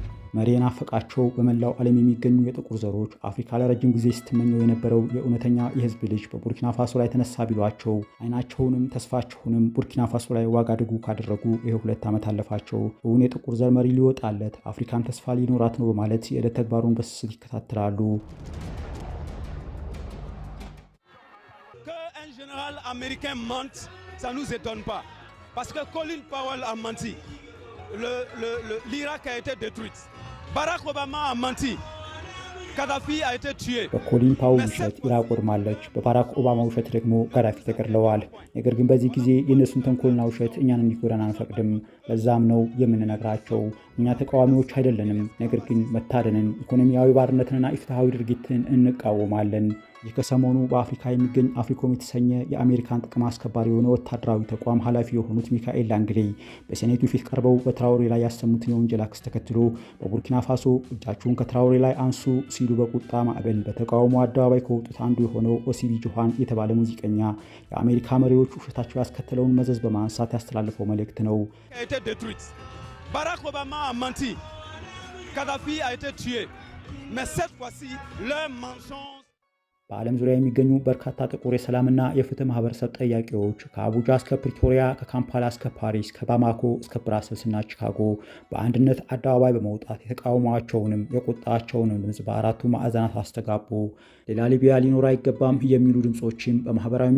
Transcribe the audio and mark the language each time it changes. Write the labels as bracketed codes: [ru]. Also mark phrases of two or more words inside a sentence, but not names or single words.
[am] መሪና ፈቃቸው በመላው ዓለም የሚገኙ የጥቁር ዘሮች አፍሪካ ለረጅም ጊዜ ስትመኘው የነበረው የእውነተኛ የህዝብ ልጅ በቡርኪና ፋሶ ላይ ተነሳ ቢሏቸው አይናቸውንም ተስፋቸውንም ቡርኪና ፋሶ ላይ ዋጋድጉ ካደረጉ ይሄ 2 ዓመት አለፋቸው። እውን የጥቁር ዘር መሪ ሊወጣለት አፍሪካን ተስፋ ሊኖራት ነው በማለት የዕለት ተግባሩን በስስት ይከታተላሉ። [fr] général américain mente, ça ne nous étonne pas. Parce que Colin Powell a menti. L'Irak a été détruit. Barack Obama a menti. Kadhafi a été tué. [am] በኮሊን ፓውል ውሸት ኢራቅ ወድማለች፣ በባራክ ኦባማ ውሸት ደግሞ ጋዳፊ ተገድለዋል። ነገር ግን በዚህ ጊዜ የእነሱን ተንኮልና ውሸት እኛን እንዲጎዳን አንፈቅድም። ለዛም ነው የምንነግራቸው እኛ ተቃዋሚዎች አይደለንም፣ ነገር ግን መታደንን፣ ኢኮኖሚያዊ ባርነትንና ኢፍትሐዊ ድርጊትን እንቃወማለን። ይህ ከሰሞኑ በአፍሪካ የሚገኝ አፍሪኮም የተሰኘ የአሜሪካን ጥቅም አስከባሪ የሆነ ወታደራዊ ተቋም ኃላፊ የሆኑት ሚካኤል ላንግሌይ በሴኔቱ ፊት ቀርበው በትራውሬ ላይ ያሰሙትን የወንጀል ክስ ተከትሎ በቡርኪና ፋሶ እጃችሁን ከትራውሬ ላይ አንሱ ሲሉ በቁጣ ማዕበል በተቃውሞ አደባባይ ከወጡት አንዱ የሆነው ኦሲቢ ጆሃን የተባለ ሙዚቀኛ የአሜሪካ መሪዎች ውሸታቸው ያስከተለውን መዘዝ በማንሳት ያስተላልፈው መልእክት ነው። [fr] ባራክ ኦባማ a menti. Kadhafi a été tué. Mais cette fois-ci, leur mensonge [am] በዓለም ዙሪያ የሚገኙ በርካታ ጥቁር የሰላምና የፍትህ ማህበረሰብ ጠያቂዎች ከአቡጃ እስከ ፕሪቶሪያ፣ ከካምፓላ እስከ ፓሪስ፣ ከባማኮ እስከ ብራሰልስና ቺካጎ በአንድነት አደባባይ በመውጣት የተቃውሟቸውንም የቁጣቸውንም ድምፅ በአራቱ ማዕዘናት አስተጋቡ። ሌላ ሊቢያ ሊኖር አይገባም የሚሉ ድምፆችም በማህበራዊ